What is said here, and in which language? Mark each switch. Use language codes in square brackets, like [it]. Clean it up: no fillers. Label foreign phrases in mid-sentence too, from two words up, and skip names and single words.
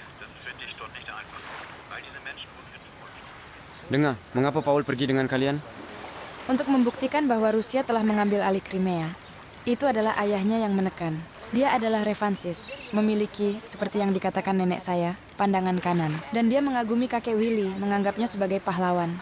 [de] Das ist für dich dort nicht einfach. Weil diese Menschen [id] Dengar, mengapa Paul pergi dengan kalian? Untuk membuktikan bahwa Rusia telah mengambil alih Crimea. Itu adalah ayahnya yang menekan. Dia adalah Revansis, memiliki, seperti yang dikatakan nenek saya, pandangan kanan. Dan dia mengagumi kakek Willy, menganggapnya sebagai pahlawan.